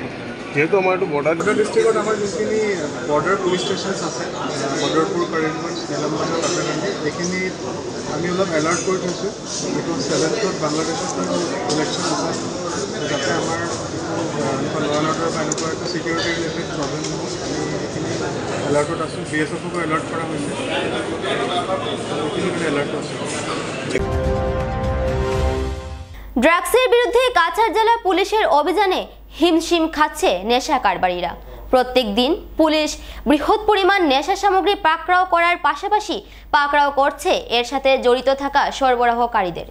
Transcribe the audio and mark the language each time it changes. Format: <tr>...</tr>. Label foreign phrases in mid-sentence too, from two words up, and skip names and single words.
<as>যেহেতু আমাৰ এইটো</as> <en>border districtত</en> <as>আমাৰ যোনখিনি</as> <en>border police stations</en> <as>আছে, বদৰপুৰ, কৰিমগঞ্জ, নিলামবাজাৰ, কাটাকান্দি, এইখিনি আমি অলপ এলাৰ্ট কৰি থৈছোঁ। এইটো 7th বাংলাদেশত ইলেকশ্যন আছে, যাতে আমাৰ এনেকুৱা</as> <en>law and order</en> <as>বা এনেকুৱা একো</as> <en>security related problem</en> <as>নহওক, আমি এইখিনি এলাৰ্টত আছোঁ। BSFকো এলাৰ্ট কৰা হৈছে, এইখিনি এলাৰ্ট আছোঁ।</as> <bn>ড্রাগসের বিরুদ্ধে কাছাড় জেলা পুলিশের অভিযানে হিমশিম খাচ্ছে নেশা কারবারিরা। প্রত্যেক দিন পুলিশ বৃহৎ পরিমাণ নেশা সামগ্রী পাকড়াও করার পাশাপাশি পাকড়াও করছে এর সাথে জড়িত থাকা সরবরাহকারীদের।</bn>